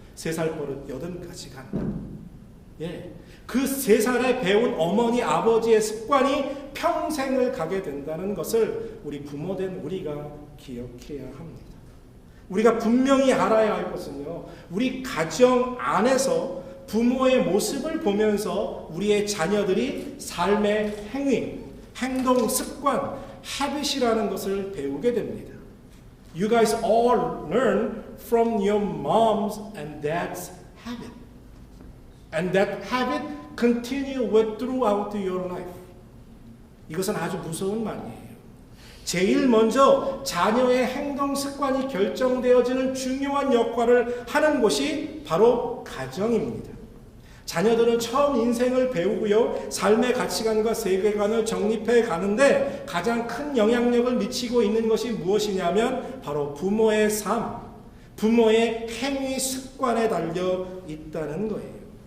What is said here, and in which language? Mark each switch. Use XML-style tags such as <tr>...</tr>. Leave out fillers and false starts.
<ko>3살 버릇 80가지 간다. 예, 그 3살에 배운 어머니 아버지의 습관이 평생을 가게 된다는 것을 우리 부모된 우리가 기억해야 합니다. 우리가 분명히 알아야 할 것은요, 우리 가정 안에서 부모의 모습을 보면서 우리의 자녀들이 삶의 행위, 행동, 습관, habit이라는 것을 배우게 됩니다.</ko> <en>You guys all learn from your mom's and dad's habit. And that habit continue throughout your life.</en> <ko>이것은 아주 무서운 말이에요. 제일 먼저 자녀의 행동 습관이 결정되어지는 중요한 역할을 하는 곳이 바로 가정입니다. 자녀들은 처음 인생을 배우고요, 삶의 가치관과 세계관을 정립해 가는데 가장 큰 영향력을 미치고 있는 것이 무엇이냐면 바로 부모의 삶, 부모의 행위 습관에 달려 있다는 거예요.</ko>